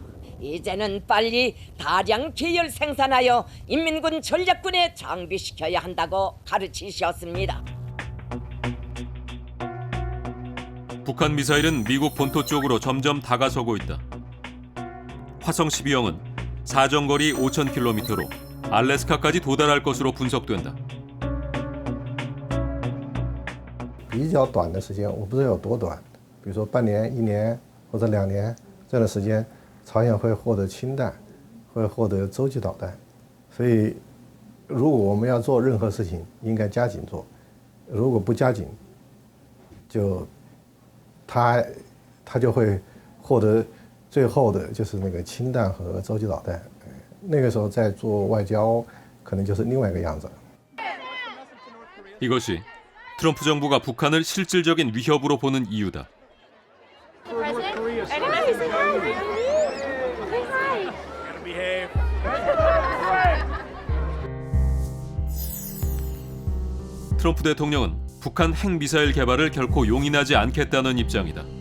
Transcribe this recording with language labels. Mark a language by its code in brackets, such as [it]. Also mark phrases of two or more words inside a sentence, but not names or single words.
[ko] 이제는 빨리 다량 계열 생산하여 인민군 전략군에 장비시켜야 한다고 가르치셨습니다. 북한 미사일은 미국 본토 쪽으로 점점 다가서고 있다. 화성 12형은 사정거리 5,000km로 알래스카까지 도달할 것으로 분석된다. [zh] 比较短的时间，我不知道有多短，比如说半年、1年或者2年这样的时间，朝鲜会获得氢弹，会获得洲际导弹。所以，如果我们要做任何事情，应该加紧做。如果不加紧，就他就会获得最后的就是那个氢弹和洲际导弹。那个时候再做外交，可能就是另外一个样子。 [ko] 이것이 트럼프 정부가 북한을 실질적인 위협으로 보는 이유다. 트럼프 대통령은 북한 핵미사일 개발을 결코 용인하지 않겠다는 입장이다.